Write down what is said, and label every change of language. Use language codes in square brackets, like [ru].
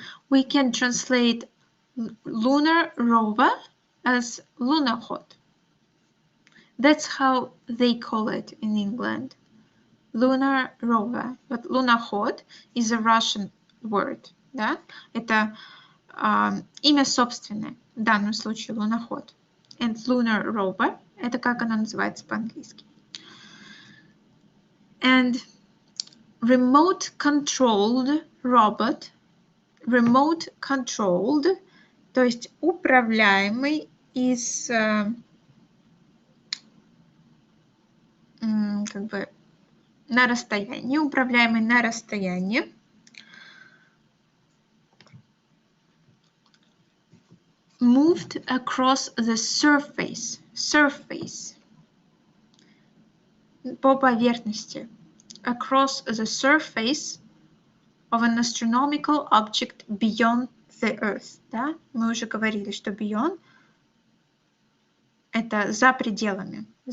[en] We can translate lunar rover as Lunokhod. That's how they call it in England, lunar rover. But Lunokhod is a Russian word, да? [ru] Это имя собственное, в данном случае Lunokhod. [en] And lunar rover, [ru] это как оно называется по-английски. [en] And remote-controlled robot, remote-controlled, [ru] то есть управляемый из как бы на расстоянии, управляемый на расстоянии. [en] Moved across the surface, [ru] по поверхности, [en] across the surface of an astronomical object beyond the Earth. [ru] Да? Мы уже говорили, что beyond это за пределами.